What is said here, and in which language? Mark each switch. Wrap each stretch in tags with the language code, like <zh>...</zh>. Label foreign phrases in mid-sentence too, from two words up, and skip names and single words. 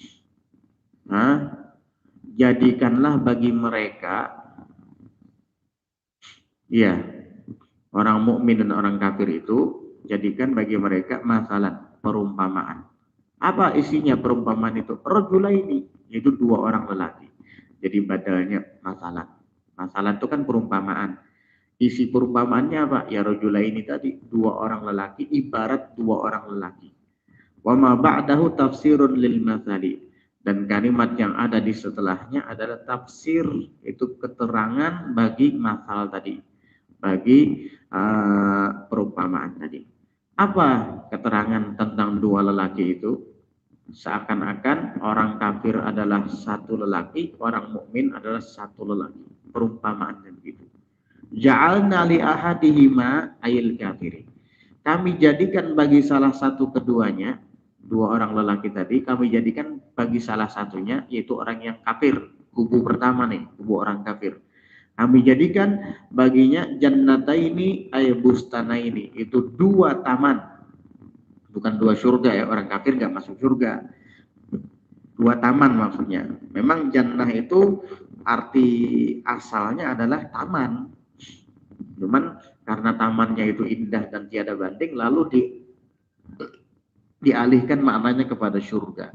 <id>Jadikanlah bagi mereka, ya, orang mukmin dan orang kafir itu, jadikan bagi mereka masalan, perumpamaan. Apa isinya perumpamaan itu? Rojulaini, yaitu dua orang lelaki. Jadi badalnya masalan. Masalan itu kan perumpamaan. Isi perumpamaannya apa? Ya rojulaini tadi, dua orang lelaki, ibarat dua orang lelaki.</id> <ar>Wa ma ba'dahu tafsirun lil mathali,</ar> <id>dan kalimat yang ada di setelahnya adalah tafsir, itu keterangan bagi masal tadi, bagi perumpamaan tadi. Apa keterangan tentang dua lelaki itu? Seakan-akan orang kafir adalah satu lelaki, orang mukmin adalah satu lelaki. Perumpamaannya begitu.</id> <ar>Ja'alna li ahadihima ayil kafiri,</ar> <id>kami jadikan bagi salah satu keduanya, dua orang lelaki tadi, kami jadikan bagi salah satunya, yaitu orang yang kafir, kubu pertama nih, kubu orang kafir. Kami jadikan baginya</id> <ar>jannataini ay bustanaini,</ar> <id>itu dua taman, bukan dua surga ya, orang kafir nggak masuk surga. Dua taman maksudnya. Memang jannah itu arti asalnya adalah taman. Cuman karena tamannya itu indah dan tiada banding, lalu dialihkan maknanya kepada surga.</id>